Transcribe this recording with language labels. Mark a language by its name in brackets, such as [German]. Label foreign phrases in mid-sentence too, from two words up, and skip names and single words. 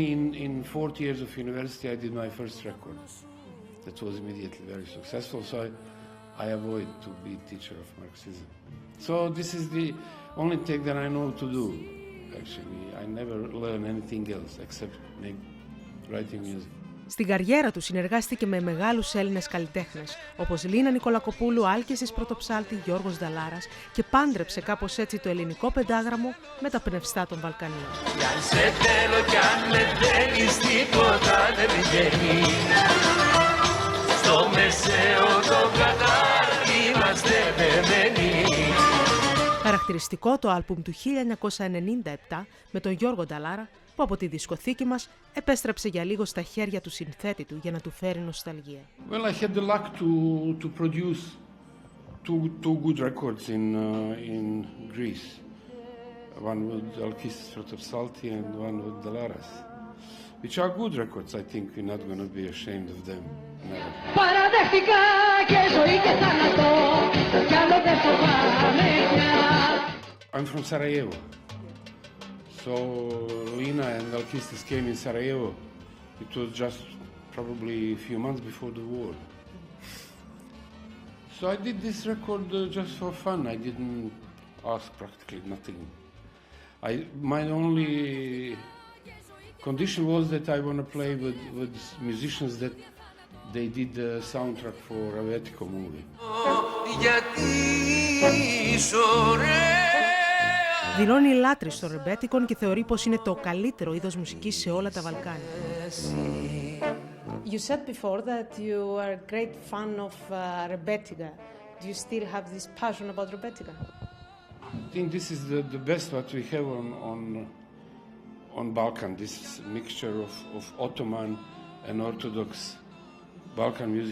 [English] In 4 years of university, I did my first record. That was immediately very successful. So I avoid to be teacher of Marxism. So this is the only thing that I know to do. Actually, I never learn anything else except writing music. [Greek] Στην καριέρα του συνεργάστηκε με μεγάλους Έλληνες καλλιτέχνες, όπως Λίνα Νικολακοπούλου, Άλκησης Πρωτοψάλτη, Γιώργος Νταλάρας και πάντρεψε κάπως έτσι το ελληνικό πεντάγραμμο με τα πνευστά των Βαλκανίων. Κι αν σε θέλω κι αν με θέλεις τίποτα δεν βγαίνει, στο μεσαίο το κατάρτι είμαστε δεμένοι. Χαρακτηριστικό το άλμπουμ του 1997 με τον Γιώργο Νταλάρα, που από τη δισκοθήκη μας επέστρεψε για λίγο στα χέρια του συνθέτη του για να του φέρει νοσταλγία. [English] Well, I had the luck to produce two good records in Greece. One with Alphanews Pρωτοψάλτη and one with Dalaras, which are good records. I think we're not going to be ashamed of them. Never. [Greek] Παραδέχτηκα και ζωή και θάνατο, κι άλλο δεν φοβάμαι πια. [English] I'm from Sarajevo. So Lina and Alphanews came in Sarajevo. It was just probably a few months before the war. So I did this record just for fun. I didn't ask practically nothing. My only condition was that I want to play with musicians that they did the soundtrack for Ravetico movie. [Greek] Δηλώνει λάτρη στο ρεμπέτικον και θεωρεί πως είναι το καλύτερο είδος μουσικής σε όλα τα Βαλκάνια. [English] You said before that you are a great fan of rebetika. Do you still have this passion about rebetika? I think this is the best what we have on Balkan, this mixture of Ottoman and Orthodox Balkan music.